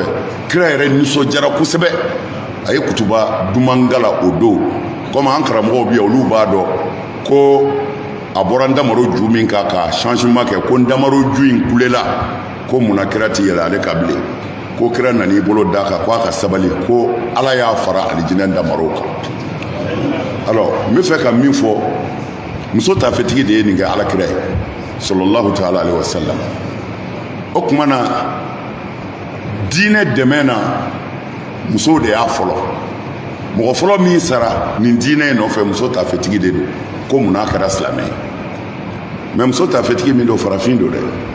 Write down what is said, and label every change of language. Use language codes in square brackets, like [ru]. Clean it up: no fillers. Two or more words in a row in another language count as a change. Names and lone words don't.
[bm] kira yɛrɛ nisɔndiyara kosɛbɛ a ye kutuba duman gala o don komi an karamɔgɔw bɛ yan olu b'a dɔn ko a bɔra ndamaro ju min kan ka changement kɛ ko ndamaro ju in kulela ko munna kira ti yɛlɛ ale ka bilen ko kira nan'i bolo da kan ko a ka sabali ko ala y'a fara alijinɛ ndamaro kan alors n bɛ fɛ ka min fɔ muso taafetigi de ye nin kɛ alakira ye [ar] صلى الله تعالى عليه وسلم [bm] o tuma na diinɛ dɛmɛ na musow de y'a fɔlɔ mɔgɔ fɔlɔ min sara nin diinɛ in nɔfɛ muso taafetigi de don ko mun n'a kɛra silamɛ ye mɛ muso taafetigi min don farafin don dɛ